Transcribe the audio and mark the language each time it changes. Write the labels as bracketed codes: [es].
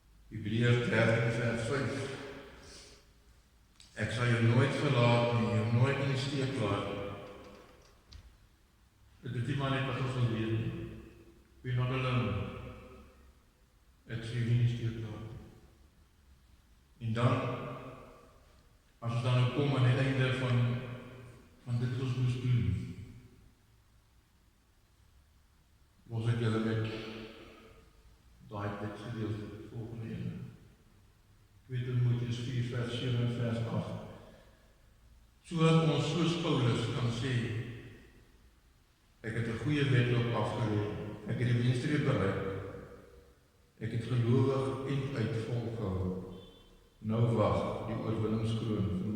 [af] Hebreërs 13:5. Ek sal jou nooit verlaat nie, jou nooit in die steek laat nie. Dit is nie maar net wat ons wil weet nie. [en] We're not alone. [af] Ek sal jou nie in die steek laat nie. En dan, as ons dan kom aan die einde van dit wat ons moes doen, was ek julle met daai teksgedeelte volgende ene. 2 Timoteus 4:7 en vers 8. Sodat ons soos Paulus kan sê, ek het 'n goeie wedloop afgelê, ek het die wenstreep bereik, ek het gelowig en uit volgehou. Nou wag die oorwinningskroon vir